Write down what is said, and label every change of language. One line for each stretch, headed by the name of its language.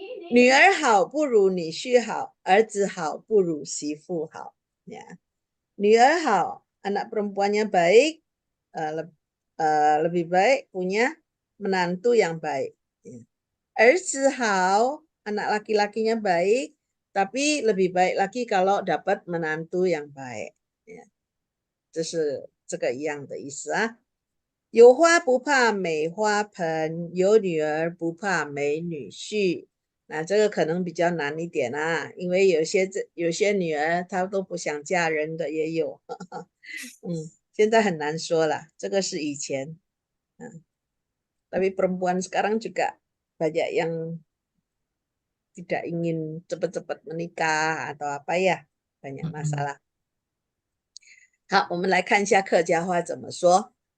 Chinese: 女儿好不如女婿好，儿子好不如媳妇好。
Indonesian: Ya.
Chinese: 女儿好,
Indonesian: anak perempuannya baik, lebih baik punya menantu yang baik. Ya.
Chinese: 儿子好,
Indonesian: anak laki-lakinya baik, tapi lebih baik lagi kalau dapat menantu yang baik. Ya.
Chinese: 这是这个一样的意思啊。有花不怕美花盆，有女儿不怕没女婿。那这个可能比较难一点啊，因为有些女儿她都不想嫁人的也有。现在很难说了，这个是以前。
Indonesian: Tapi perempuan sekarang juga banyak yang tidak ingin cepat-cepat menikah atau apa ya, banyak masalah.
Chinese: 好，我们来看一下客家话怎么说。